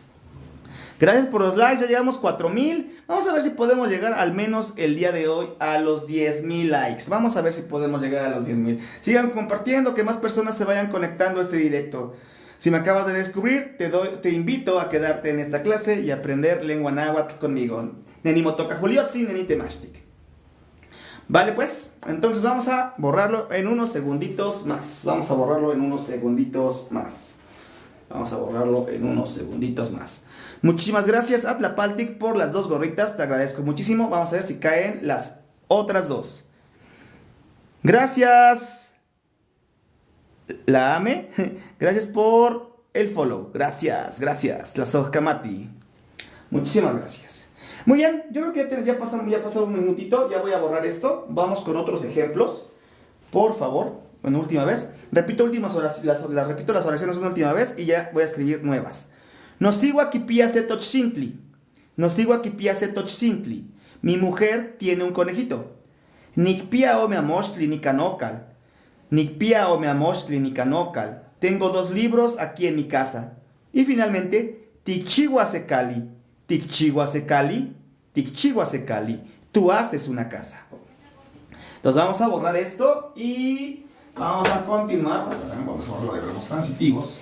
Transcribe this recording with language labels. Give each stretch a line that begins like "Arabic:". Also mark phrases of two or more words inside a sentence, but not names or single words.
Spanish: Gracias por los likes, ya llegamos 4,000. Vamos a ver si podemos llegar al menos el día de hoy a los 10,000 likes. Vamos a ver si podemos llegar a los 10,000. Sigan compartiendo, que más personas se vayan conectando a este directo. Si me acabas de descubrir, te invito a quedarte en esta clase y aprender lengua náhuatl conmigo.
Nahuatl languages: Neni motoka juliotzi, neni temashtik.
Spanish: Vale, pues, entonces vamos a borrarlo en unos segunditos más. Vamos a borrarlo en unos segunditos más. Vamos a borrarlo en unos segunditos más. Muchísimas gracias a Tlapaltic por las 2 gorritas. Te agradezco muchísimo. Vamos a ver si caen las otras 2. Gracias. La Ame. Gracias por el follow. Gracias, gracias. Tlazocamati. Muchísimas gracias. Muy bien, yo creo que ya pasó un minutito. Ya voy a borrar esto. Vamos con otros ejemplos. Por favor, una última vez. Repito repito las oraciones una última vez y ya voy a escribir nuevas.
Nahuatl languages: Nosigua kipia se tochintli. Nosigua kipia se tochintli.
Spanish: Mi mujer tiene un conejito.
Nahuatl languages: Nikpia o me amoshli ni canokal. Nikpia o me amoshli ni canokal.
Spanish: Tengo 2 libros aquí en mi casa. Y finalmente,
Nahuatl languages: tikchiwa se Cali. Tikchiwa se Cali. Tikchiwa se Cali.
Spanish: Tú haces una casa. Entonces vamos a borrar esto y vamos a continuar. Vamos a borrar lo de verbos transitivos.